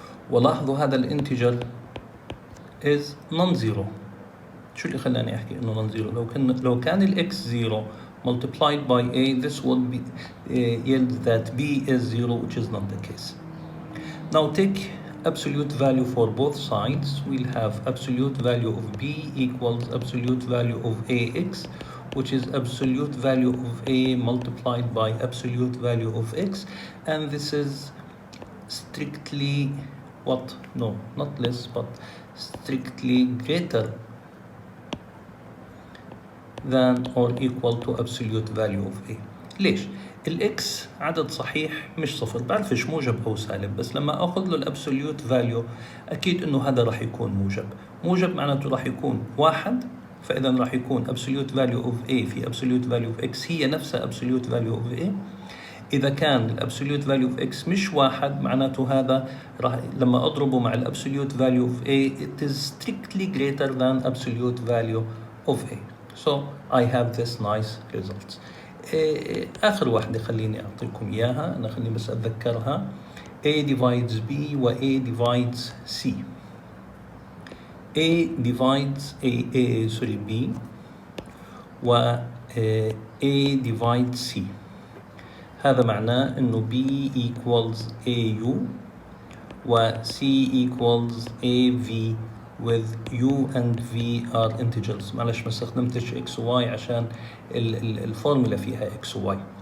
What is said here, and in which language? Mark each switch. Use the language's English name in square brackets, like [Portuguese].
[Arabic] ولاحظوا هذا الانتجر [English] is non-zero. [Arabic] شو اللي خلاني أحكي إنه [English] non-zero؟ لو كان ال X 0 multiplied by A, this would be yield that B is 0, which is not the case. Now take absolute value for both sides. We'll have absolute value of B equals absolute value of AX, which is absolute value of A multiplied by absolute value of X, and this is strictly what? No, not less, but strictly greater than or equal to absolute value of A. [Arabic] ليش؟ الإكس عدد صحيح مش صفر، بعرفش موجب أو سالب، بس لما أخذ له الأبسوليوت فاليو أكيد إنه هذا راح يكون موجب. موجب معناته راح يكون 1، فإذا راح يكون absolute value of A في absolute value of X هي نفسها absolute value of A. إذا كان الأبسوليوت value of X مش 1 معناته هذا راح لما أضربه مع الأبسوليوت value of A [English] it is strictly greater than absolute value of A. So I have this nice result. [Arabic] آخر واحدة خليني أعطيكم إياها، أنا خليني بس أتذكرها. [English] A divides B و A divides C. A divides B و A divides C. [Arabic] هذا معناه إنه [English] B equals AU و C equals AV with U and V are integers. [Arabic] معلش ما استخدمتش X و Y عشان الفورمولا فيها X و Y.